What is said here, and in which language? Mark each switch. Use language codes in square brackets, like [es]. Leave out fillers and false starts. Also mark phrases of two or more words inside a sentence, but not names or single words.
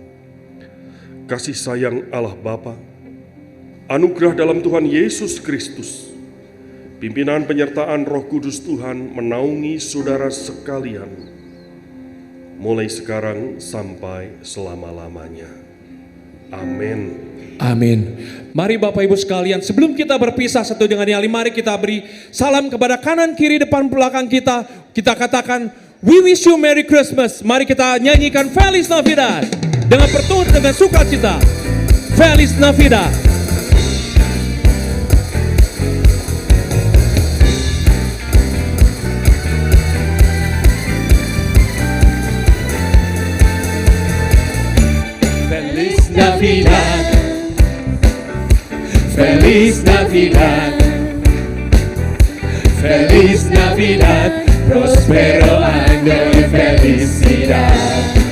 [id] Kasih sayang Allah Bapa, anugerah dalam Tuhan Yesus Kristus, pimpinan penyertaan Roh Kudus Tuhan menaungi saudara sekalian, mulai sekarang sampai selama-lamanya. Amin. Amin. Mari Bapak Ibu sekalian, sebelum kita berpisah satu dengan yang lain, mari kita beri salam kepada kanan, kiri, depan, belakang kita. Kita katakan, [en] we wish you Merry Christmas. [id] Mari kita nyanyikan Feliz Navidad dengan bertutur dengan sukacita. [es] Feliz Navidad. Navidad, Feliz Navidad, Feliz Navidad, próspero año y felicidad.